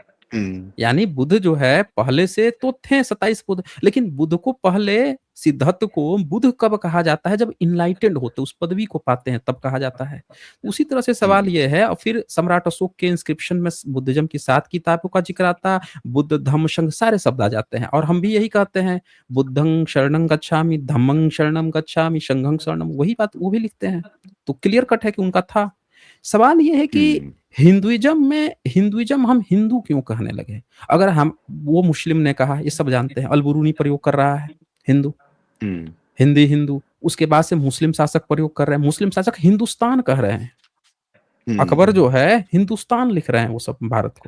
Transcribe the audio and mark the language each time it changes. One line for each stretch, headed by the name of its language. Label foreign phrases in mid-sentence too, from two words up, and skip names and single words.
Hindi: यानी बुद्ध जो है पहले से तो थे 27 बुद्ध, लेकिन बुद्ध को पहले सिद्धार्थ को बुद्ध कब कहा जाता है? जब इनलाइटेंड होते, उस पदवी को पाते हैं तब कहा जाता है। उसी तरह से सवाल ये है, और फिर सम्राट अशोक के इंस्क्रिप्शन में बुद्धिज्म की 7 किताबों का जिक्र आता, बुद्ध धम्म संघ सारे शब्द आ जाते हैं, और हम भी यही कहते हैं,
Pali: बुद्धं शरणं गच्छामि, धम्मं शरणं गच्छामि, संघं शरणं,
Hindi: वही बात वो भी लिखते हैं। तो
English: clear cut
Hindi: है कि उनका था। सवाल ये है कि हिंदुइज्म हम हिंदू क्यों कहने लगे? अगर हम, वो मुस्लिम ने कहा, ये सब जानते हैं, अल-बुरूनी प्रयोग कर रहा है, हिंदू, हिंदी हिंदू, उसके बाद से मुस्लिम शासक प्रयोग कर रहे हैं, मुस्लिम शासक हिंदुस्तान कह रहे हैं, अकबर जो है हिंदुस्तान लिख रहे हैं वो सब भारत को।